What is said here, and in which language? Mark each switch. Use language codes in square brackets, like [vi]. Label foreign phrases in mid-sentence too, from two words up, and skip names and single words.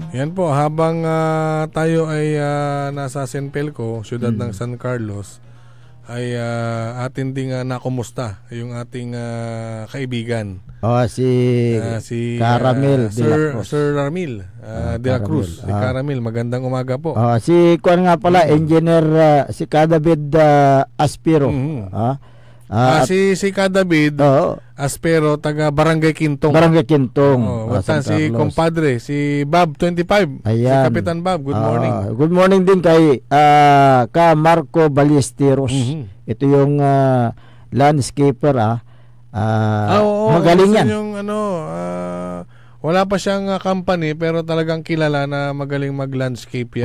[tl] Yan po, habang tayo ay nasa Senpelco, siyudad ng San Carlos, ay atin ding nakumusta yung ating kaibigan. Si Caramel de la Cruz. Sir Ramil de la Cruz. Si Caramel, magandang umaga po. Si Kuan nga pala, engineer si David Aspiro. Si David Aspero, taga Barangay Quintong. Barangay Quintong. Si compadre, si Bob 25. Ayan. Si Kapitan Bob, [en] good morning. Good morning [tl] din kay Marco Ballesteros. Ito yung landscaper. Magaling yan. Yung wala pa siyang company pero talagang kilala na magaling mag-landscape yan.